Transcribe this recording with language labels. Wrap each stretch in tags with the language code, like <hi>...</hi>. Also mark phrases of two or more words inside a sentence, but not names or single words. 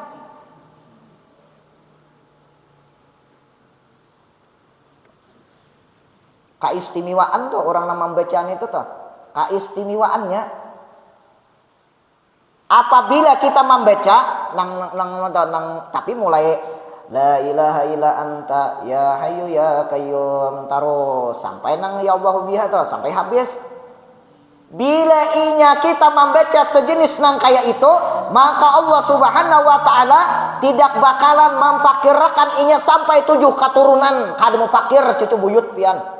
<bjn>Keistimewaan tuh orang nama bacaan itu tuh. Keistimewaannya apabila kita membaca nang tapi mulai</bjn> <ar>لا إله إلا أنت يا حي يا قيوم</ar> <bjn>terus sampai nang</bjn> <ar>يا الله</ar> <bjn>biha tuh sampai habis.</bjn> <id>Bila inya kita membaca sejenis nang kayak itu, maka</id> <ar>الله سبحانه وتعالى</ar> <id>tidak bakalan memfakirkan inya sampai 7 keturunan.</id> <bjn>Kada mau fakir cucu buyut pian.</bjn>